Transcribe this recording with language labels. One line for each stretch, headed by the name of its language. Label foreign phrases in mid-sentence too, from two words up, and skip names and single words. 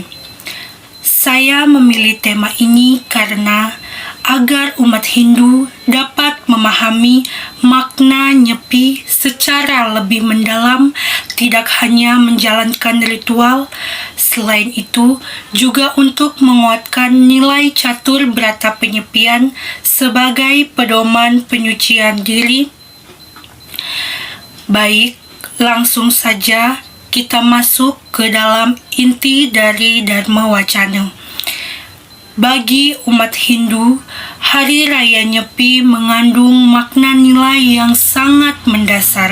Indonesian: Saya memilih tema ini karena agar umat Hindu dapat memahami makna nyepi secara lebih mendalam, tidak hanya menjalankan ritual. Selain itu, juga untuk menguatkan nilai catur berata penyepian sebagai pedoman penyucian diri. Baik, langsung saja kita masuk ke dalam inti dari Dharma Wacana. Bagi umat Hindu, Hari Raya Nyepi mengandung makna nilai yang sangat mendasar.